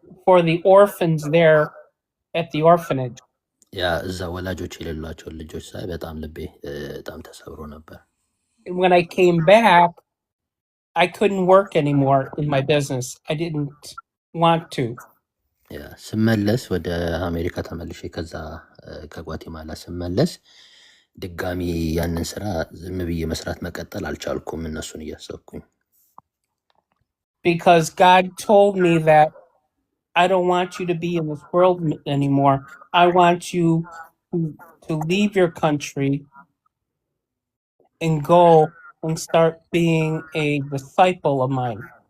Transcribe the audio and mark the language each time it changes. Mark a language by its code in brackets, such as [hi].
[en] For the orphans there at the orphanage. [am] ያ እዛ ወላጆች የሌሏቸውን ልጆች ሳይ በጣም ልቤ በጣም ተሰብሮ ነበር። [en] And when I came back, I couldn't work anymore in my business. I didn't want to. [am] ያ ስመለስ ወደ አሜሪካ ተመልሼ ከዛ ከጓቲማላ ስመለስ ድጋሚ ያንን ስራ ዝም ብዬ መስራት መቀጠል አልቻልኩም እነሱን እያሰብኩኝ። [en] Because God told me that I don't want you to be in this world anymore. I want you to leave your country and go and start being a disciple of mine.